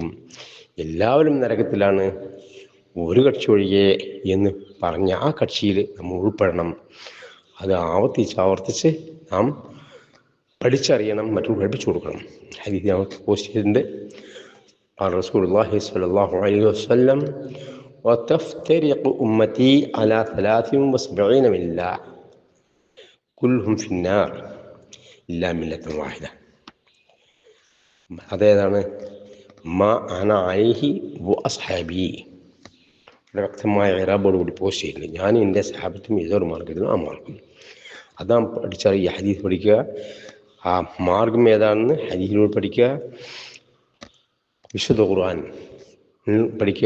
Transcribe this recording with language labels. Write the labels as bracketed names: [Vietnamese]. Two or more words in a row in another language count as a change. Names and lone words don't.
[Malayalam] എല്ലാവരും നരകത്തിലാണ്, ഒരു കക്ഷി ഒഴികെ എന്ന് പറഞ്ഞ ആ കക്ഷിയിൽ നമ്മൾ ഉൾപ്പെടണം. അത് ആവർത്തിച്ച് നാം പഠിച്ചറിയണം, മറ്റുള്ള പഠിപ്പിച്ചു കൊടുക്കണം. ഹദീസ് ഞാൻ പോസ്റ്റ് ചെയ്തിട്ടുണ്ട്. [Arabic] رسول الله صلى الله عليه وسلم وتفترق أمتي على 73 ملة كلهم في النار إلا ملة واحدة. അതേതാണ് ما أنا عليه وأصحابي. [Malayalam] വ്യക്തമായ ഇറാബോടുകൂടി പോസ്റ്റ് ചെയ്യുന്നത്, ഞാൻ എൻ്റെ സഹാബത്തും ഏതൊരു മാർഗത്തിലും ആ മാർഗം. അതാ പഠിച്ചറിയുക. ഹദീസ് പഠിക്കുക, ആ മാർഗം ഏതാണെന്ന് ഹദീസിലൂടെ പഠിക്കുക, വിശുദ്ധ ഖുർആൻ പഠിക്കുക.